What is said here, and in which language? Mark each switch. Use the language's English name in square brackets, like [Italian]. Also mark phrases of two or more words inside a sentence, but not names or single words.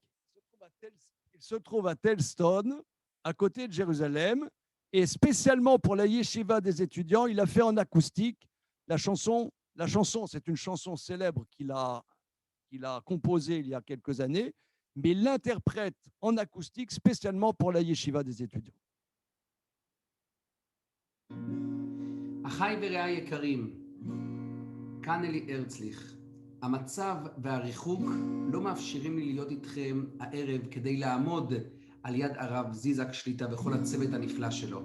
[French] Il se trouve à Telston, à côté de Jérusalem, et spécialement pour la yeshiva des étudiants, il a fait en acoustique la chanson. La chanson, c'est une chanson célèbre qu'il a composée il y a quelques années, mais il l'interprète en acoustique spécialement pour la yeshiva des étudiants. [Hebrew] אחיי ורעיי יקרים, כאן אלי הרצליך. המצב והריחוק לא מאפשרים לי להיות איתכם הערב כדי לעמוד על יד הרב זיזק שליטה וכל הצוות הנפלא שלו.